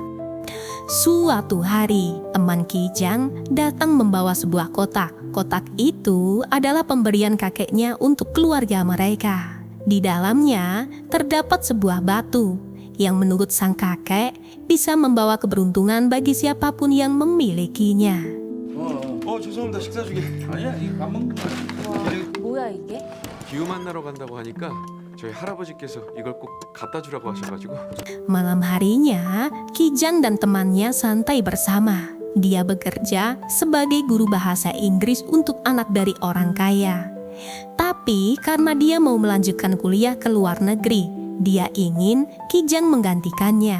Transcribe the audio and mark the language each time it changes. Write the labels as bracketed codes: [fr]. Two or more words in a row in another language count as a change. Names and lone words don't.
[id] Suatu hari, teman Kijang datang membawa sebuah kotak. Kotak itu adalah pemberian kakeknya untuk keluarga mereka. Di dalamnya terdapat sebuah batu yang menurut sang kakek bisa membawa keberuntungan bagi siapapun yang memilikinya. [ko] 죄송합니다. 식사 중에. 아니야, 이거 안 먹는 거야. 뭐야 이게? 기후 만나러 간다고 하니까 저희 할아버지께서 이걸 꼭 갖다 주라고 하셔가지고. [id] Malam harinya, Kijang dan temannya santai bersama. Dia bekerja sebagai guru bahasa Inggris untuk anak dari orang kaya. Tapi karena dia mau melanjutkan kuliah ke luar negeri, dia ingin Kijang menggantikannya.